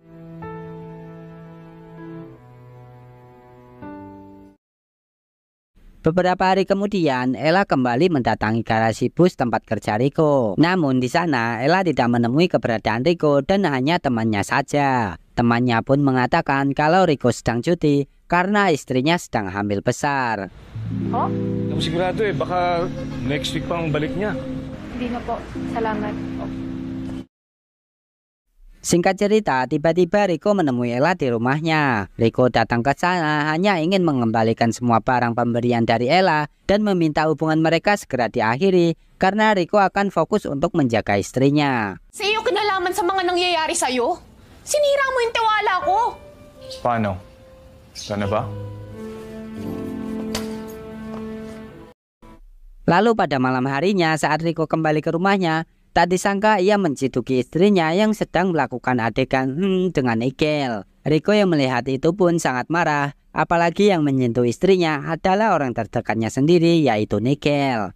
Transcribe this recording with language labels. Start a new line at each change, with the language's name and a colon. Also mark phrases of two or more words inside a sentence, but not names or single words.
Indonesian: Beberapa hari kemudian, Ella kembali mendatangi garasi bus tempat kerja Riko. Namun di sana, Ella tidak menemui keberadaan Riko dan hanya temannya saja. Temannya pun mengatakan kalau Riko sedang cuti karena istrinya sedang hamil besar. Oh?
Filipino: Hindi ako sigurado baka
English: next week
Filipino: pang balik niya. Hindi na po. Salamat.
Indonesian: Singkat cerita, tiba-tiba Riko menemui Ella di rumahnya. Riko datang ke sana hanya ingin mengembalikan semua barang pemberian dari Ella dan meminta hubungan mereka segera diakhiri karena Riko akan fokus untuk menjaga istrinya.
Filipino: Sa iyo kinalaman sa mga nangyayari sa'yo? Sinira mo yung tiwala ko! Paano? Sana ba?
Indonesian: Lalu pada malam harinya saat Riko kembali ke rumahnya, tak disangka ia menciduki istrinya yang sedang melakukan adegan dengan Nigel. Riko yang melihat itu pun sangat marah, apalagi yang menyentuh istrinya adalah orang terdekatnya sendiri yaitu Nigel.